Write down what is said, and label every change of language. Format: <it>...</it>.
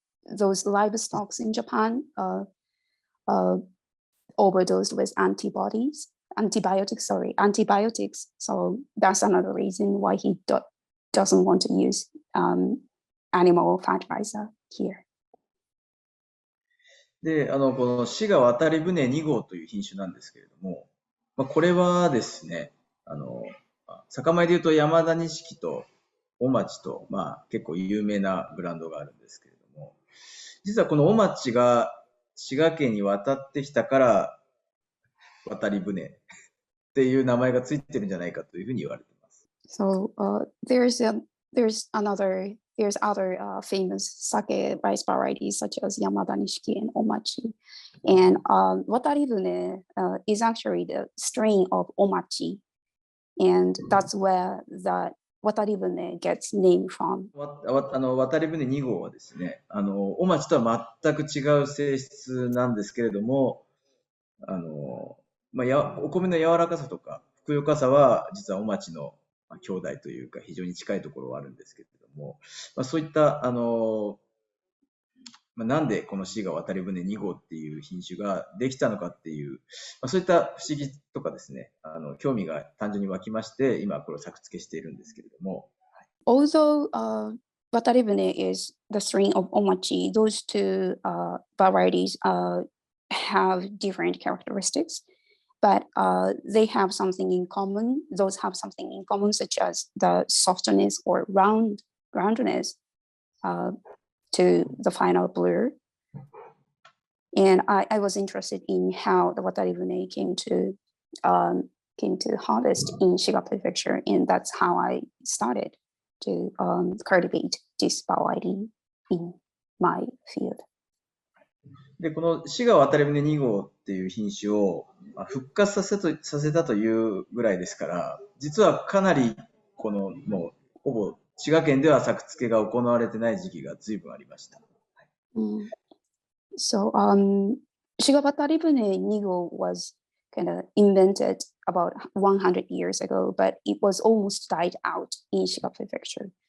<en>Those livestock in Japan overdosed with antibiotics. So that's another reason why he doesn't want to use animal fertilizer here.</en> <ja>で、この滋賀渡り船2号という品種なんですけれども、これはですね、酒米でいうと山田錦とお町と、結構有名なブランドがあるんですけれども、実はこのお町が滋賀県に渡ってきたから渡り船っていう名前がついてるんじゃないかというふうに言われています。</ja> <en>So there's other famous sake rice varieties such as Yamada Nishiki and Omachi. And Wataribune is actually the strain of Omachi. And that's where the Wataribune gets named from.</en> <ja>渡り船2号はですね、お町とは全く違う性質なんですけれども、お米の柔らかさとか、ふくよかさは、実はお町の兄弟というか、非常に近いところはあるんですけれども、そういった、なんでこの滋賀渡り船2号っていう品種ができたのかっていう、そういった不思議とかですね、興味が単純に湧きまして、今これを作付けしているんですけれども。</ja> <en>Although Wataribune is the strain of Omachi, those two varieties have different characteristics, but they have something in common. Those have something in common, such as the softness or roundness to the final brew. And I was interested in how the Wataribune came to harvest in Shiga Prefecture, and that's how I started to cultivate this variety in my field.</en> <ja>で、この滋賀渡り船2号っていう品種を復活させたというぐらいですから、実はかなりこのもうほぼ滋賀県では作付けが行われてない時期が随分ありました。</ja> <en>So Shiga Wataribune Nigo was kind of invented about 100 years ago, but it was almost died out in Shiga Prefecture.</en>